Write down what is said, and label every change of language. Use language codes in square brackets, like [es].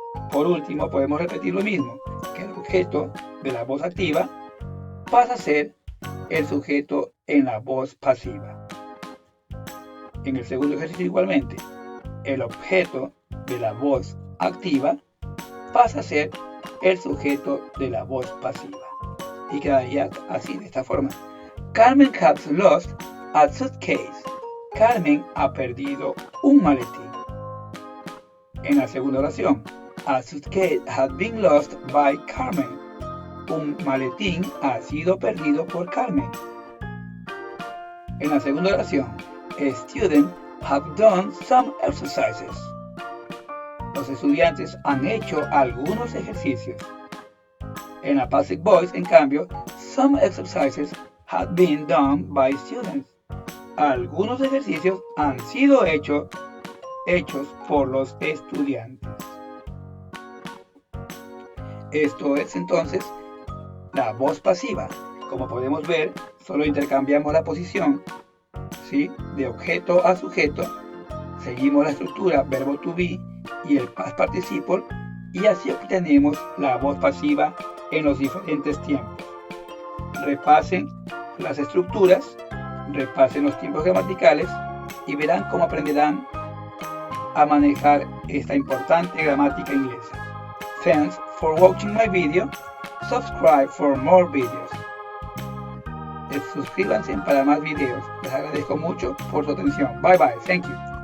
[es] Por último, podemos repetir lo mismo, que el objeto de la voz activa pasa a ser el sujeto en la voz pasiva. En el segundo ejercicio igualmente, el objeto de la voz activa pasa a ser el sujeto de la voz pasiva. Y quedaría así, de esta forma. [en] Carmen has lost a suitcase. [es] Carmen ha perdido un maletín. En la segunda oración, [en] a suitcase has been lost by Carmen. [es] Un maletín ha sido perdido por Carmen. En la segunda oración, [en] students have done some exercises. [es] Los estudiantes han hecho algunos ejercicios. En la [en] passive voice, [es] en cambio, [en] some exercises have been done by students. [es] Algunos ejercicios han sido hechos por los estudiantes. Esto es entonces la voz pasiva. Como podemos ver, solo intercambiamos la posición, ¿sí?, de objeto a sujeto. Seguimos la estructura verbo to be y el past participle y así obtenemos la voz pasiva en los diferentes tiempos. Repasen las estructuras, repasen los tiempos gramaticales y verán cómo aprenderán a manejar esta importante gramática inglesa. [en] Thanks for watching my video. Subscribe for more videos. [es] Suscríbanse para más videos. Les agradezco mucho por su atención. [en] Bye bye. Thank you.